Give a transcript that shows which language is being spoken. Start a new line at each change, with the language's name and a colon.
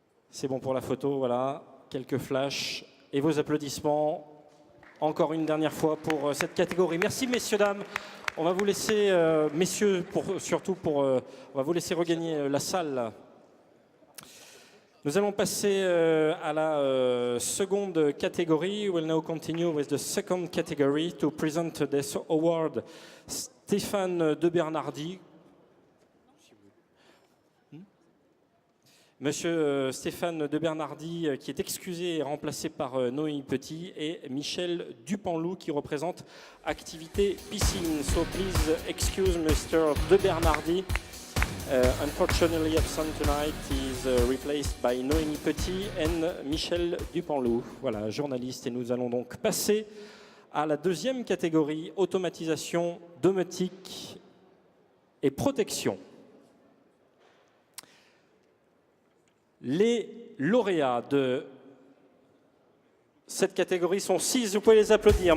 French: C'est bon pour la photo, voilà, quelques flashs et vos applaudissements encore une dernière fois pour cette catégorie. Merci messieurs, dames. On va vous laisser, messieurs, on va vous laisser regagner la salle. Nous allons passer à la seconde catégorie.
English: We'll now continue with the second category to present this award.
French: Stéphane de Bernardi. Monsieur Stéphane de Bernardi, qui est excusé et remplacé par Noémie Petit, et Michel Dupanloup, qui représente Activité Piscine.
English: So please excuse Mr. de Bernardi. Unfortunately absent tonight, he is replaced by Noémie Petit and Michel Dupanloup.
French: Voilà, journaliste. Et nous allons donc passer à la deuxième catégorie, automatisation, domotique et protection. Les lauréats de cette catégorie sont 6, vous pouvez les applaudir.